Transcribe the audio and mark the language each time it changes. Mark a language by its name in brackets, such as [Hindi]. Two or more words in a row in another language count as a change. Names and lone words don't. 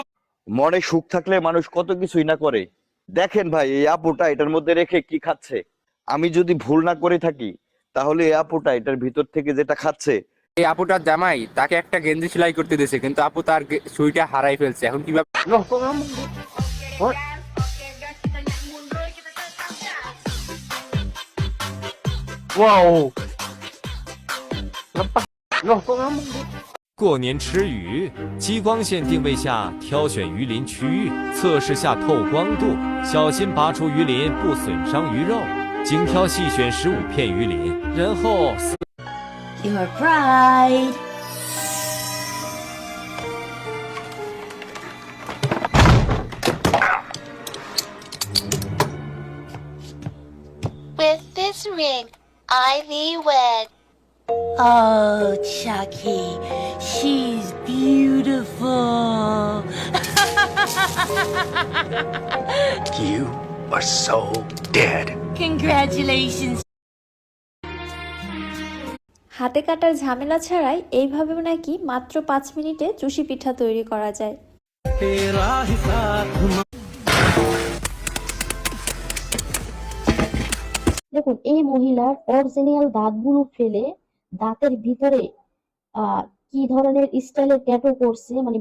[Bangla] মনে সুখ থাকলে মানুষ কত কিছুই না করে। দেখেন ভাই, এই আপুটা এটার মধ্যে রেখে কি খাচ্ছে। আমি যদি ভুল না করে থাকি, তাহলে এই আপুটা এটার ভিতর থেকে যেটা খাচ্ছে। এই আপুটার জামাই তাকে একটা গেঞ্জি সেলাই করতে দিয়েছে, কিন্তু আপু তার সুইটা হারাই ফেলছে। এখন কিভাবে? [English] Wow！ [Chinese] 过年吃鱼，激光线定位下挑选鱼鳞区域，测试下透光度，小心拔出鱼鳞不损伤鱼肉，精挑细选15片鱼鳞，然后。 [English] Your bride. With this ring, I thee wed. Oh, Chucky, she's beautiful. You are so dead. Congratulations. [Bangla] হাতে কাটার ঝামেলা ছাড়াই এইভাবেও নাকি মাত্র 5 মিনিটে চুষি পিঠা তৈরি করা যায়। দেখুন, এই মহিলার অরিজিনাল দাঁতগুলো ফেলে দাঁতের ভিতরে কি ধরনের স্টাইলের ট্যাটু করছে, মানে